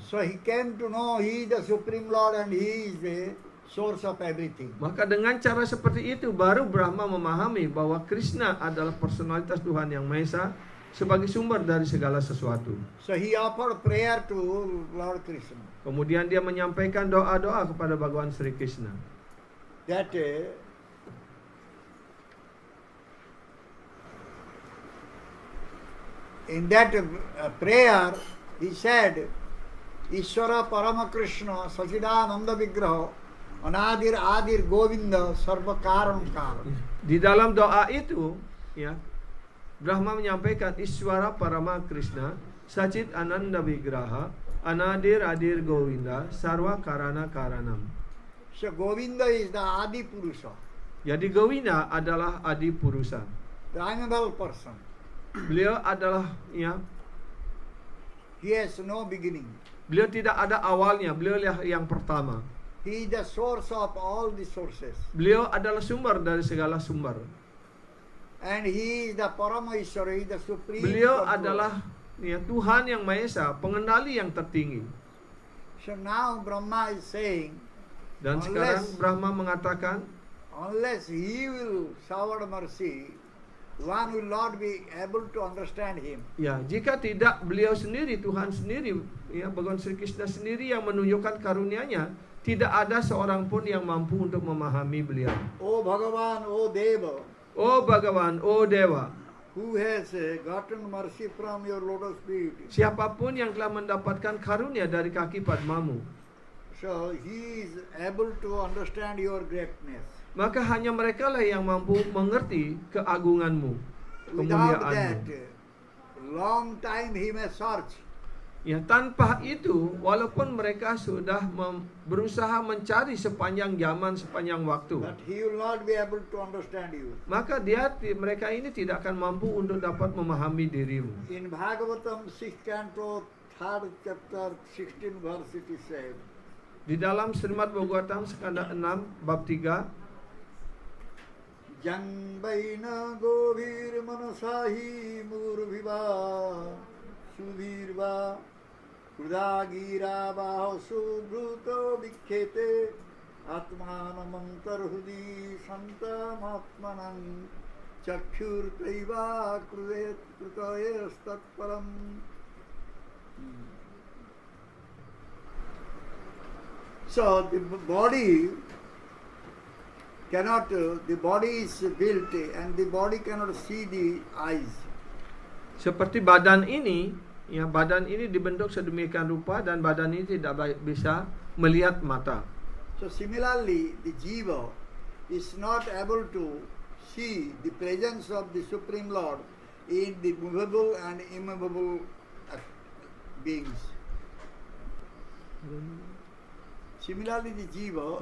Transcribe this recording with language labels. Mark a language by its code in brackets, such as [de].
[en] So he came to know he is the Supreme Lord and he is the source of everything. [id] Maka dengan cara seperti itu baru Brahma memahami bahwa Krishna adalah personalitas Tuhan yang Maha Esa sebagai sumber dari segala sesuatu. [en] So he offered prayer to Lord Krishna. [id] Kemudian dia menyampaikan doa-doa kepada Bhagawan Sri Krishna. [en] That in that prayer he said, [sa] Ishvara Paramakrishna Sachidananda Vigraha Anadir Adir Govinda Sarva Karanam Karam. [id] Di dalam doa itu, ya, Brahma menyampaikan [sa] Iswara Parama Krishna Sachit Ananda Vigraha Anadir Adir Govinda Sarva Karana Karanam. [en] So Govinda is the Adi Purusha, [id] Jadi Govinda adalah Adi Purusa. [en] primeval person. [id] Beliau adalah, ya, [en] He has no beginning. [id] beliau tidak ada awalnya, beliau yang pertama. [en] He is the source of all the sources. [id] Beliau adalah sumber dari segala sumber. [en] And he is the Parameshwara, he is the supreme [id] Beliau [en] controller. [id] adalah, ya, Tuhan yang Maha Esa, pengendali yang tertinggi. [en] So now Brahma is saying, [id] Dan [en] Unless- [id] sekarang Brahma mengatakan, [en] unless he will shower mercy, one will not be able to understand him. [id] ya, jika tidak beliau sendiri, Tuhan sendiri, ya, Bhagawan Sri Krishna sendiri yang menunjukkan karunia-Nya, tidak ada seorang pun yang mampu untuk memahami beliau. [en] O Bhagavan, O Deva, [id] Oh Bhagawan, oh Dewa, [en] who has gotten mercy from your lotus feet. [id] siapapun yang telah mendapatkan karunia dari kaki Padmamu, [en] So he is able to understand your greatness. [id] maka hanya mereka lah yang mampu mengerti keagunganmu, [en] Without that, [id] kemuliaanmu. [en] long time he may search. [id] Ya, tanpa itu, walaupun mereka sudah berusaha mencari sepanjang zaman, sepanjang waktu, [en] But he will not be able to understand you. [id] maka mereka ini tidak akan mampu untuk dapat memahami dirimu. [en] In Bhagavatam 6th canto, 3rd chapter, 16 verse it is said, [id] Di dalam Srimad Bhagavatam skanda 6 bab 3, [sa] Jangbaina govir manasahi murviva subirva Kudagira baho subruto vikhete Atmanamantarhudi santamatmanam Chakshur taiva kruvet krutayas tatparam. [en] So the body cannot, the body is built and the body cannot see the eyes. [id] seperti badan ini, ya, badan ini dibentuk sedemikian rupa dan badan ini tidak bisa melihat mata. [en] So similarly, the jiva is not able to see the presence of the Supreme Lord in the movable and immovable beings. Similarly, the jiva